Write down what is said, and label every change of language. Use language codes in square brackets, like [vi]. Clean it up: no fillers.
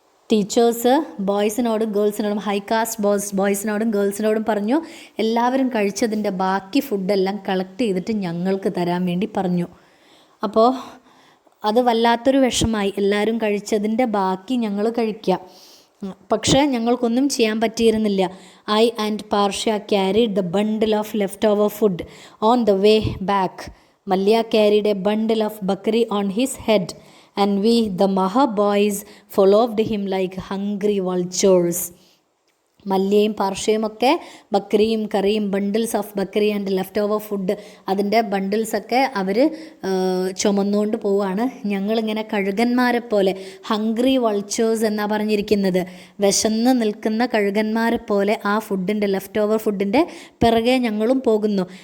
[ml] Teachers ബോയ്സിനോടും ഗേൾസിനോടും, high cast ബോയ്സിനോടും ഗേൾസിനോടും പറഞ്ഞു, എല്ലാവരും കഴിച്ചതിൻ്റെ ബാക്കി ഫുഡെല്ലാം കളക്ട് ചെയ്തിട്ട് ഞങ്ങൾക്ക് തരാൻ വേണ്ടി പറഞ്ഞു. അപ്പോൾ അത് വല്ലാത്തൊരു വിഷമായി. എല്ലാവരും കഴിച്ചതിൻ്റെ ബാക്കി ഞങ്ങൾ കഴിക്കുക. പക്ഷേ ഞങ്ങൾക്കൊന്നും ചെയ്യാൻ പറ്റിയിരുന്നില്ല. [en] I and Parshya carried the bundle of left over food on the way back. Malya carried a bundle of bhakri on his head and we, the Maha boys, followed him like hungry vultures. [ml] മല്യയും പാർഷ്യയും ഒക്കെ ബക്രിയും കറിയും, [en] bundles of bhakri and left over food, [ml] അതിൻ്റെ ബണ്ടിൽസൊക്കെ അവർ ചുമന്നുകൊണ്ട് പോവുകയാണ്. ഞങ്ങളിങ്ങനെ കഴുകന്മാരെ പോലെ, [en] hungry vultures [ml] എന്നാണ് പറഞ്ഞിരിക്കുന്നത്, വിശന്ന് നിൽക്കുന്ന കഴുകന്മാരെ പോലെ ആ ഫുഡിൻ്റെ, ലെഫ്റ്റ് ഓവർ ഫുഡിൻ്റെ പിറകെ ഞങ്ങളും പോകുന്നു.